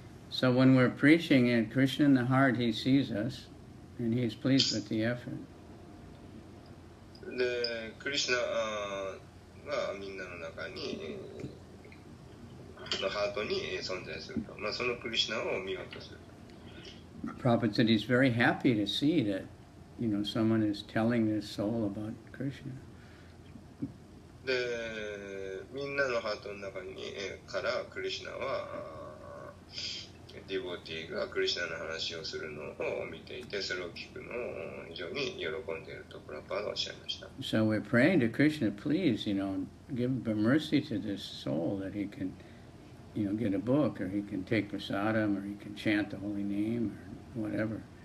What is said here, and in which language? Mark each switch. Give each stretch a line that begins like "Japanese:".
English: So when we're preaching and Krishna in the heart, he sees us, and he's pleased with the effort.
Japanese: で、クリシュナがみんなの中に、のハートに存在すると。まあそのクリシュナを見ようとする。
English: Prabhupada said he's very happy to see that, someone is telling his soul about Krishna.
Japanese: で、みんなのハートの中にからクリシュナはディボティがクリシュナの話をするのを見ていて、それを聞くのを非常に喜んでいるとプラパーがおっしゃいました。
English: So we're praying to Krishna, please, give mercy to this soul that he can, get a book, or he can take prasadam, or he can chant the holy name, or whatever.